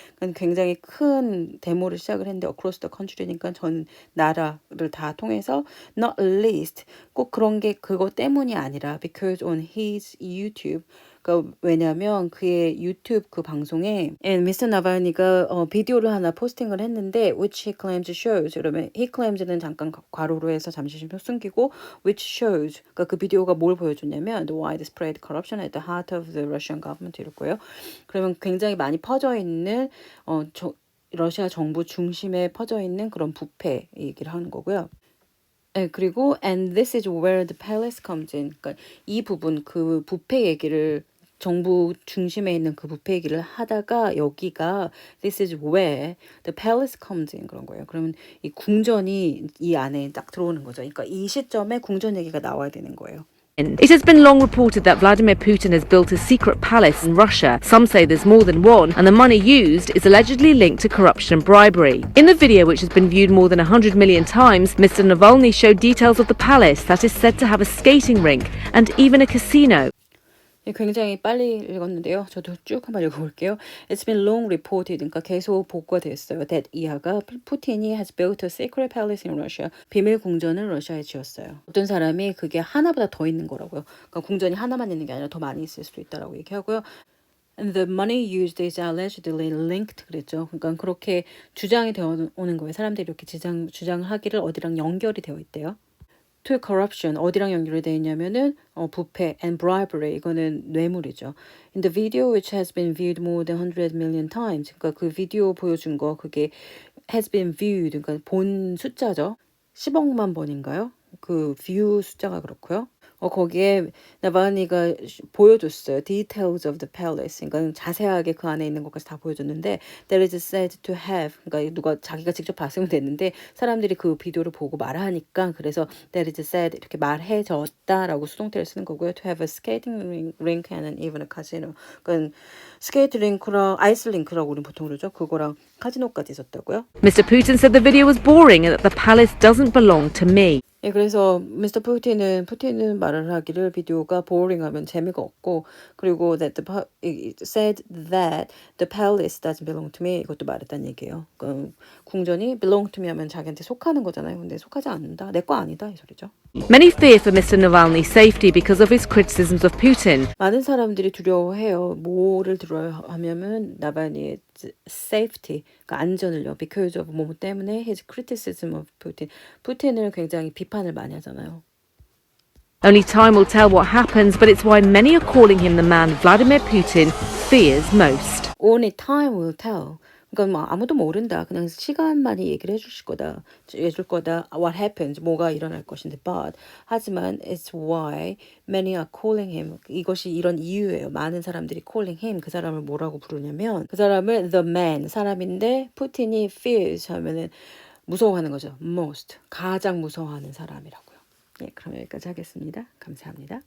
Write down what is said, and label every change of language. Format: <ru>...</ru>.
<ko>그러니까 굉장히 큰 데모를 시작을 했는데 across the country니까 전 나라를 다 통해서</ko> <en>not least</en> <ko>꼭 그런 게 그거 때문이 아니라</ko> <en>because on his YouTube</en> <ko>그러니까 왜냐면 그의 유튜브 그 방송에 미스터 나발니가 비디오를 하나 포스팅을 했는데</ko> <en>which he claims shows</en> <ko>그러면</ko> <en>he claims</en> <ko>는 잠깐 괄호로 해서 잠시 숨기고</ko> <en>which shows</en> <ko>그러니까 그 비디오가 뭘 보여줬냐면</ko> <en>the widespread corruption at the heart of the Russian government</en> <ko>이럴 거예요. 그러면 굉장히 많이 퍼져 있는 러시아 정부 중심에 퍼져 있는 그런 부패 얘기를 하는 거고요. 네, 그리고</ko> <en>and this is where the palace comes in.</en> <ko>그러니까 이 부분 그 부패 얘기를 정부 중심에 있는 그 부패 얘기를 하다가 여기가</ko> <en>this is where the palace comes in</en> <ko>그런 거예요. 그러면 이 궁전이 이 안에 딱 들어오는 거죠. 그러니까 이 시점에 궁전 얘기가 나와야 되는 거예요.</ko> <en>It has been long reported that Vladimir Putin has built a secret palace in Russia. Some say there's more than one, and the money used is allegedly linked to corruption and bribery. In the video, which has been viewed more than 100 million times, Mr. Navalny showed details of the palace that is said to have a skating rink and even a casino.</en> <ko>굉장히 빨리 읽었는데요. 저도 쭉 한번 읽어볼게요.</ko> <en>It's been long reported,</en> <ko>그러니까 계속 보고가 됐어요.</ko> <en>That</en> <ko>이하가 푸틴이</ko> <en>has built a secret palace in Russia.</en> <ko>비밀 궁전을 러시아에 지었어요. 어떤 사람이 그게 하나보다 더 있는 거라고요. 그러니까 궁전이 하나만 있는 게 아니라 더 많이 있을 수도 있다라고 얘기하고요.</ko> <en>And the money used is allegedly linked</en> <ko>그랬죠. 그러니까 그렇게 주장이 되어 오는 거예요. 사람들이 이렇게 주장하기를 어디랑 연결이 되어 있대요.</ko> <en>to corruption</en> <ko>어디랑 연결이 되어 있냐면은 부패</ko> <en>and bribery</en> <ko>이거는 뇌물이죠.</ko> <en>In the video which has been viewed more than 100 million times</en> <ko>그러니까 그 비디오 보여준 거 그게</ko> <en>has been viewed</en> <ko>그러니까 본 숫자죠. 10억만 번인가요? 그</ko> <en>view</en> <ko>숫자가 그렇고요. 거기에 나발니가 보여줬어요.</ko> <en>Details of the palace.</en> <ko>그러니까 자세하게 그 안에 있는 것까지 다 보여줬는데</ko> <en>That is said to have.</en> <ko>그러니까 누가 자기가 직접 봤으면 됐는데 사람들이 그 비디오를 보고 말하니까 그래서</ko> <en>That is said</en> <ko>이렇게 말해졌다라고 수동태를 쓰는 거고요.</ko> <en>To have a skating rink and even a casino.</en> <ko>그러니까 스케이트 링크랑 아이스 링크라고 우리는 보통 그러죠. 그거랑 카지노까지 있었다고요.</ko> <en>Mr. Putin said the video was boring and that the palace doesn't belong to me.</en> <ko>예, 그래서 미스터 푸틴은 말을 하기를 비디오가</ko> <en>boring</en> <ko>하면 재미가 없고 그리고</ko> <en>that said that the palace doesn't belong to me</en> <ko>이것도 말했다는 얘기예요. 그러니까 궁전이</ko> <en>belong to me</en> <ko>하면 자기한테 속하는 거잖아요. 근데 속하지 않는다. 내 거 아니다 이 소리죠.</ko> <en>Many fear for Mr. Navalny's safety because of his criticisms of Putin.</en> <ko>많은 사람들이 두려워해요. 뭐를 두려워하냐면 나발니의</ko> <en>safety,</en> <ko>그러니까 안전을요.</ko> <en>Because of</en> <ko>뭐 때문에</ko> <en>his criticism of Putin.</en> <ko>푸틴을 굉장히 비판을 많이 하잖아요.</ko> <en>Only time will tell what happens, but it's why many are calling him the man Vladimir Putin fears most. Only time will tell.</en> <ko>그러니까 뭐 아무도 모른다. 그냥 시간만이 얘기를 해줄 거다.</ko> <en>What happens?</en> <ko>뭐가 일어날 것인데.</ko> <en>But</en> <ko>하지만</ko> <en>it's why many are calling him.</en> <ko>이것이 이런 이유예요. 많은 사람들이</ko> <en>calling him.</en> <ko>그 사람을 뭐라고 부르냐면 그 사람을</ko> <en>the man</en> <ko>사람인데 푸틴이</ko> <en>fears</en> <ko>하면은 무서워하는 거죠.</ko> <en>most</en> <ko>가장 무서워하는 사람이라고요. 예, 그럼 여기까지 하겠습니다. 감사합니다.</ko>